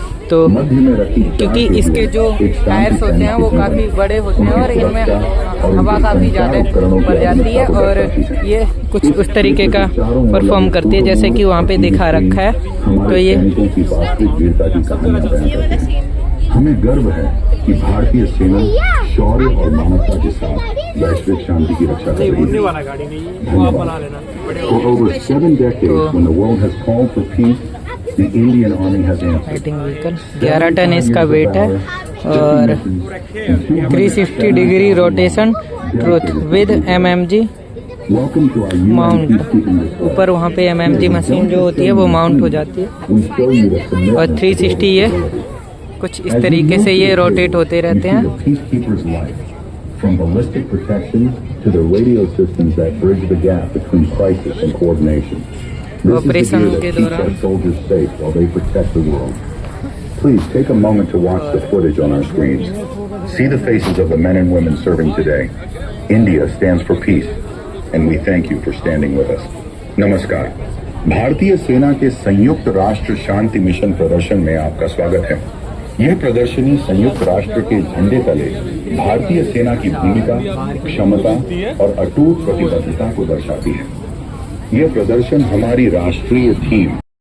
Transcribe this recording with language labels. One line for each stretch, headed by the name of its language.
Hindi: तो क्योंकि इसके जो टायर्स होते हैं वो काफ़ी बड़े होते हैं और इनमें हवा काफ़ी ज़्यादा बढ़ जाती है और ये कुछ उस तरीके का परफॉर्म करती है जैसे कि वहाँ पे दिखा रखा है। तो ये हमें गर्व है कि भारतीय सेना शौर्य और मानवता के साथ वैश्विक शांति की रक्षा कर रही है।
English: For over 7 decades, when the world has called for peace, the Indian Army has answered.
Hindi: Fighting vehicle 11 ton इसका वेट है और 360 degree rotation truth with MMG mount. ऊपर वहाँ पे MMG मशीन जो होती है वो माउंट हो जाती है और 360 ये कुछ इस तरीके से ये रोटेट होते रहते हैं।
English: From ballistic protection to the radio systems that bridge the gap between crisis and coordination. This is the gear that keeps our soldiers safe while they protect the world. Please take a moment to watch the footage on our screens. See the faces of the men and women serving today. India stands for peace, and we thank you for standing with us.
Hindi: नमस्कार। भारतीय सेना के संयुक्त राष्ट्र शांति mission प्रदर्शन में आपका स्वागत है। यह प्रदर्शनी संयुक्त राष्ट्र के झंडे तले भारतीय सेना की भूमिका, क्षमता और अटूट प्रतिबद्धता को दर्शाती है। यह प्रदर्शन हमारी राष्ट्रीय थीम